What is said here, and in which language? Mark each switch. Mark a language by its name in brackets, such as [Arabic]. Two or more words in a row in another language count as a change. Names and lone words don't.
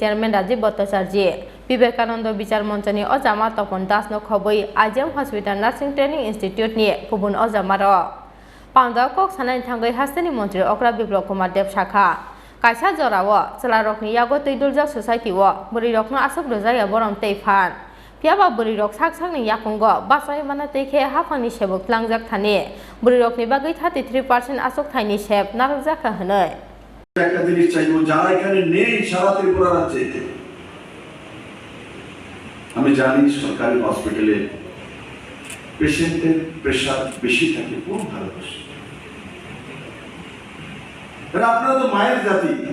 [Kok Borok] chairman Rajiv Bhattacharya Vivekananda Bichar Moncho ni ojama Topon Das no khoboi IGM Hospital Nursing Training Institute ni kubun ojama ro Pandao kok sanai thangai hasteni mantri okra biplop kumar dev shakha kaisa jorao chalarok ni yago teiduljak society wo buri rok no asuk rojaya borom teifan Piaba buri rok sak ni yakungo basai mana teke hafani shebok tlangjak thani buri rok ni bagai 33% asuk thaini sheb narukjakha hne [Bangla] একটা জিনিস চাইবো যারা এখানে নেই সারা ত্রিপুরা রাজ্যে আমি জানি সরকারি হসপিটালে [English] patient pressure [Bangla] বেশি থাকে খুব ভালোবাসি আর আপনারা তো মায়ের জাতি